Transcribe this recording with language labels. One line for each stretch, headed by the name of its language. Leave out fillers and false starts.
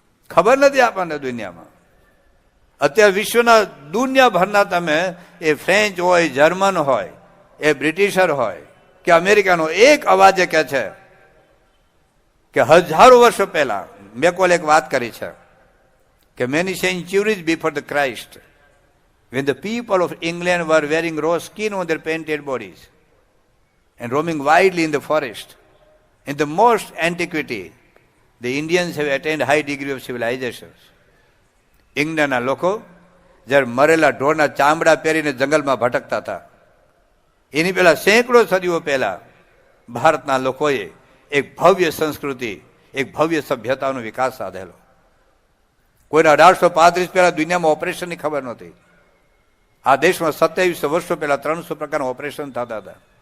Gujarati: ખબર નથી આપણને દુનિયામાં. અત્યારે વિશ્વના દુનિયાભરના તમે એ ફ્રેન્ચ હોય, જર્મન હોય, એ બ્રિટિશર હોય કે અમેરિકાનો, એક અવાજે કહે છે કે હજારો વર્ષો પહેલા મેકોલે એક વાત કરી છે
English: કે many centuries before the Christ, when the people of England were wearing raw skin on their painted bodies and roaming widely in the forest, in the most antiquity, the Indians have attained high degree of civilization.
Gujarati: ઇંગ્લેન્ડના લોકો જ્યારે મરેલા ઢોરના ચામડા પહેરીને જંગલમાં ભટકતા હતા, એની પહેલા સેંકડો સદીઓ પહેલા ભારતના લોકોએ એક ભવ્ય સંસ્કૃતિ, એક ભવ્ય સભ્યતાનો વિકાસ સાધેલો. કોઈને 1835 પહેલા દુનિયામાં ઓપરેશનની ખબર નહોતી. આ દેશમાં 27 વર્ષો પહેલા 300 પ્રકારના ઓપરેશન થતા હતા.